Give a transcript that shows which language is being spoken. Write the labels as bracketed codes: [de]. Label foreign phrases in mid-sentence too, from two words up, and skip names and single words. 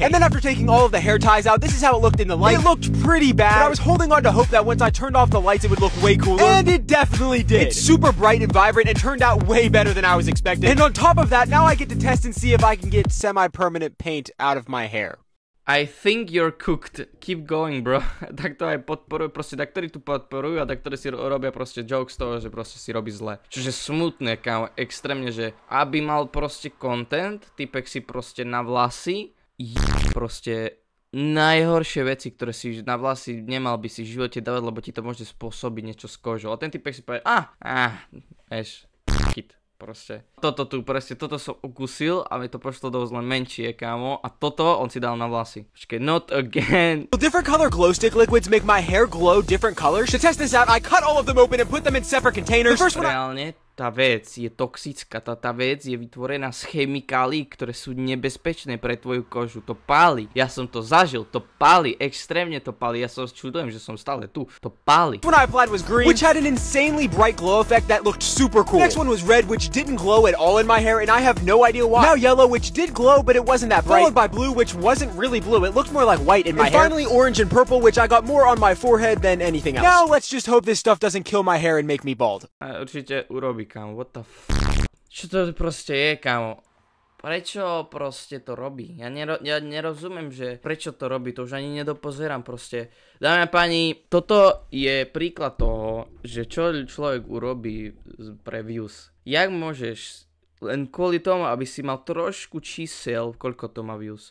[en] And then after taking all of the hair ties out, this is how it looked in the light. It looked pretty bad, but I was holding on to hope that once I turned off the lights, it would look way cooler. And it definitely did. It's super bright and vibrant and turned out way better than I was expecting. And on top of that, now I get to test and see if I can get semi-permanent paint out of my hair. I think you're cooked. Keep going, bro. [sk] Tak to aj podporujú, proste tak, ktorí tu podporujú a tak, ktorí si robia proste joke z toho, že proste si robí zle. Čiže smutné, kámo, extrémne, že aby mal proste content, typek si proste na vlasy, proste najhoršie veci, ktoré si na vlasy nemal by si v živote dávať, lebo ti to môže spôsobiť niečo s kožou. A ten typek si povie, vieš, kit, proste. Toto som ukusil a mi to pošlo dosť len menšie, kámo. A toto on si dal na vlasy. Počkej, [en] not again. Different color glow stick liquids make my hair glow different colors. To test this out, I cut all of them open and put them in separate containers. The first one [sk] reálne tá vec je toxická, tá vec je vytvorená z chemikálií, ktoré sú nebezpečné pre tvoju kožu. To páli. Ja som to zažil, to páli, extrémne to páli. Ja sa čudujem, že som stále tu. To páli. [en] One I applied was green, which had an insanely bright glow effect that looked super cool. Next one was red, which didn't glow at all in my hair, and I have no idea why. Now yellow, which did glow, but it wasn't that bright. Followed by blue, which wasn't really blue. It looked more like white in my hair. And finally orange and purple, which I got more on my forehead than anything else. Now let's just hope this stuff doesn't kill my hair and make me bald. [sk] Určite urobí, kámo. [en] What the [sk] Čo to proste je, kámo? Prečo proste to robí? Ja nerozumiem, že prečo to robí, to už ani nedopozerám proste. Dámy a páni, toto je príklad toho, že čo človek urobí pre views. Jak môžeš len kvôli tomu, aby si mal trošku čísel, koľko to má views.